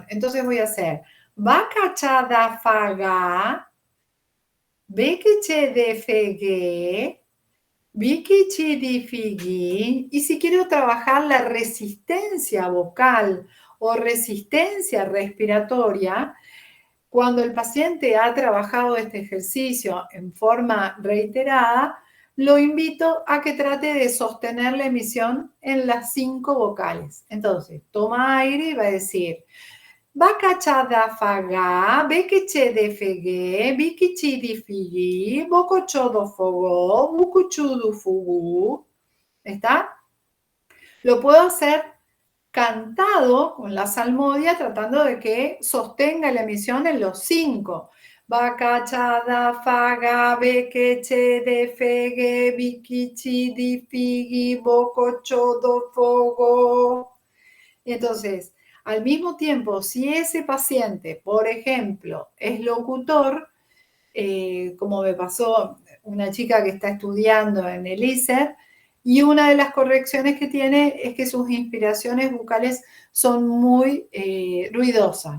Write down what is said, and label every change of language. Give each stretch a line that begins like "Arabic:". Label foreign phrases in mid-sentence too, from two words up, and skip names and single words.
Spanish: Entonces voy a hacer vaca, chada, faga, beke, che, de, fegue, Vicky Chidi Figi, y si quiero trabajar la resistencia vocal o resistencia respiratoria, cuando el paciente ha trabajado este ejercicio en forma reiterada, lo invito a que trate de sostener la emisión en las 5 vocales. Entonces, toma aire y va a decir vaca chada faga, beke che de fegue, biki chi di figi, boko chodo fogo, buku chudu fugu. ¿Está? Lo puedo hacer cantado con la salmodia tratando de que sostenga la emisión en los 5. Vaca chada faga, beke che de fegue, biki chi di figi, boko chodo fogo. Y entonces, al mismo tiempo, si ese paciente, por ejemplo, es locutor, como me pasó una chica que está estudiando en el ISER, y una de las correcciones que tiene es que sus inspiraciones vocales son muy ruidosas.